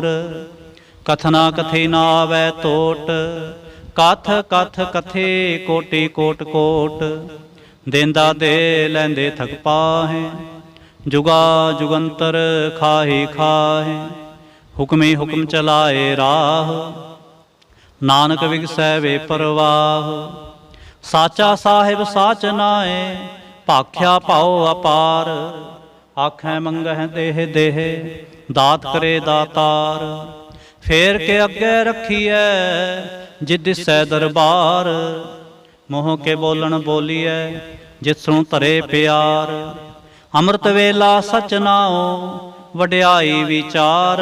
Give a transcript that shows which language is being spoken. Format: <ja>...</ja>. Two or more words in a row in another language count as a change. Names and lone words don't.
<pa>ਕਥਨਾ ਕਥੀ ਨਾ ਆਵੈ ਤੋਟ ਕਥ ਕਥ ਕਥੇ ਕੋਟਿ ਕੋਟ ਕੋਟ। ਦੇਂਦਾ ਦੇ ਲੈਂਦੇ ਥਕ ਪਾਹੇ ਜੁਗਾ ਜੁਗੰਤਰ ਖਾਹੀ ਖਾਹੇ। ਹੁਕਮੀ ਹੁਕਮ ਚਲਾਏ ਰਾਹ ਨਾਨਕ ਵਿਗਸੈ ਵੇ ਪਰਵਾਹ। ਸਾਚਾ ਸਾਹਿਬ ਸਾਚ ਨਾਏ ਭਾਖਿਆ ਭਾਓ ਅਪਾਰ। ਆਖੈ ਮੰਗਹ ਦੇਹ ਦੇਹ ਦਾਤ ਕਰੇ ਦਾਤਾਰ। ਫੇਰ ਕੇ ਅਗੇ ਰਖੀਏ ਜਿਤ ਦਿਸੈ ਦਰਬਾਰ। ਮੋਹ ਕੇ ਬੋਲਣ ਬੋਲੀਏ ਜਿਤ ਸੁਣ ਧਰੇ ਪਿਆਰ। ਅੰਮ੍ਰਿਤ ਵੇਲਾ ਸਚ ਨਾਓ ਵਡਿਆਈ ਵਿਚਾਰ।</pa>